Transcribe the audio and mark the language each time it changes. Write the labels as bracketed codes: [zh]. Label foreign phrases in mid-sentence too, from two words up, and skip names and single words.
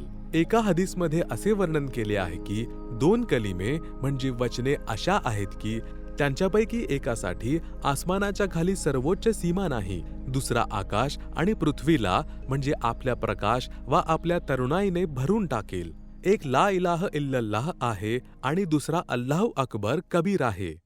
[mr] एका हदीसमध्ये असे वर्णन केले आहे की 2 कलिमे म्हणजे वचने अशा आहेत की त्यांच्यापैकी एकासाठी आसमानाच्या खाली सर्वोच्च सीमा नाही. दुसरा आकाश आणि पृथ्वीला म्हणजे आपल्या प्रकाश वा आपल्या तरुणाईने भरून टाकेल. एक [ar] لا إله إلا الله [mr] आहे आणि दुसरा [ar] الله أكبر [mr] कबीर आहे.